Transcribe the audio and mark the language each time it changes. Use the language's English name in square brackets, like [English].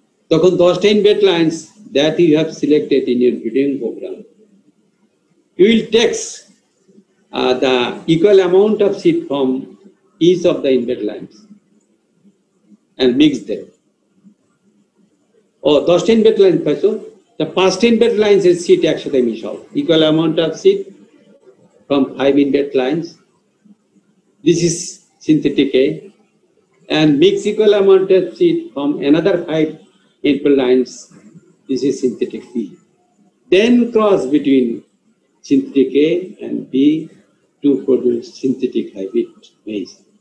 [Bangla] তখন 10টা invade lines [English] that you have selected in your breeding program, you will take the equal amount of seed from each of the inbred lines. and mix them. [Bangla] O 10 invade line পাইছো, তা 5 invade লাইন্সের seat একসাথে মিশাও, [English] equal amount of seed from 5 inlet lines. This is synthetic A, and mix equal amount of seed from another 5 inlet lines. This is synthetic B. Then cross between synthetic A and B to produce synthetic hybrid maize.